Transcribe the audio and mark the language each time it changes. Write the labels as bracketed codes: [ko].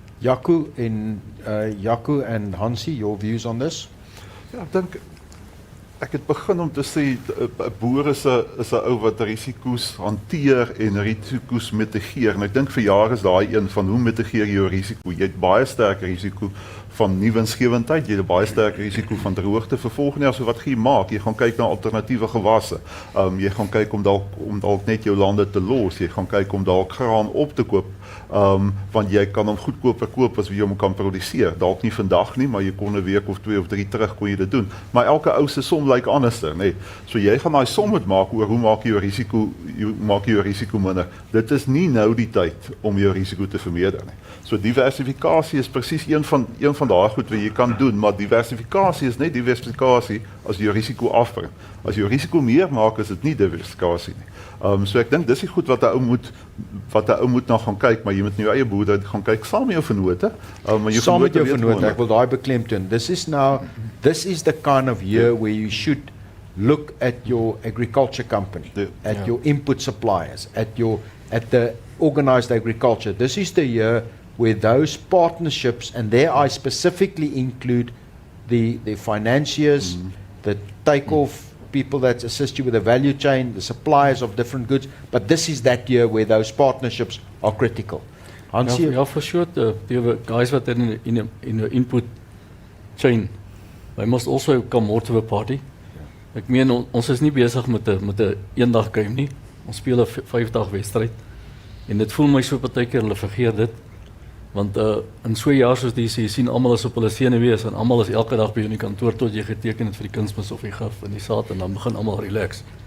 [en] Jaco and Hansie, your views on this? [af] Ja, ek het begin om te sê, 'n boer is 'n ou wat risiko's hanteer en risiko's mitigeer. En ek dink vir jare is daai een van hoe mitigeer jy jou risiko? Jy het baie sterk risiko van nie winsgewendheid, jy het baie sterk risiko van droogte vir volgende jaar. So wat gaan jy maak? Jy gaan kyk na alternatiewe gewasse. Jy gaan kyk om dalk net jou lande te los. Jy gaan kyk om dalk graan op te koop. Want jy kan hom goedkoper koop as wie jy hom kan produseer. Dalk nie vandag nie, maar jy kon 'n week of 2 of 3 terug kon jy dit doen. Maar elke ou se som lyk anderster, nê. So jy gaan daai som moet maak oor hoe maak jy jou risiko minder. Dit is nie nou die tyd om jou risiko te vermeerder nie. So diversifikasie is presies een van daai goed wat jy kan doen, maar diversifikasie is net diversifikasie as jy jou risiko afbring. As jy jou risiko meer maak, is dit nie diversifikasie nie. So ek dink dis die goed wat 'n ou moet na gaan kyk, maar jy moet in jou eie boerdery gaan kyk saam met jou vennote. Saam met jou vennote, ek wil daai beklemtoon. [en] This is the kind of year where you should look at your agriculture company, at your input suppliers, at the organized agriculture. This is the year where those partnerships, and there I specifically include the financiers, the take-off people that assist you with the value chain, the suppliers of different goods, but this is that year where those partnerships are critical. Hansie? Ja, for sure, the guys what in the input chain, they must also come more to the party. [af] Ek meen, ons is nie besig met 'n eendag game nie, ons speel 'n 5-dag wedstryd, en dit voel my so partykeer, hulle vergeet dit, want in so 'n jaar soos die sien almal is op hulle senuwees en almal is elke dag by jou in die kantoor tot jy geteken het vir die kunsmis of die gif en die saad en dan begin almal relax.